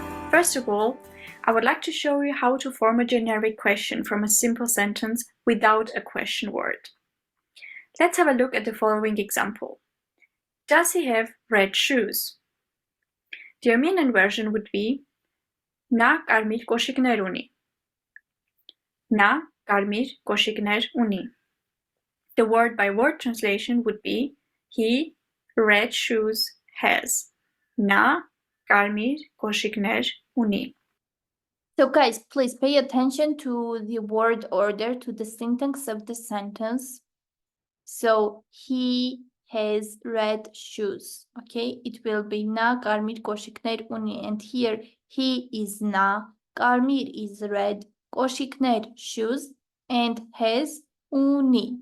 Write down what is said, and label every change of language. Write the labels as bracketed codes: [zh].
[en] First of all, I would like to show you how to form a generic question from a simple sentence without a question word. Let's have a look at the following example. Does he have red shoes? The Armenian version would be [hy] Na կարմիր կոշիկներ ունի. Na կարմիր կոշիկներ ունի. [en] The word-by-word translation would be he red shoes has. [hy] Na կարմիր կոշիկներ ունի. [en] So guys, please pay attention to the word order, to the syntax of the sentence. So he has red shoes. Okay, it will be [hy] na կարմիր կոշիկներ ունի, [en] and here he is na, կարմիր is red, կոշիկներ shoes, and has ունի.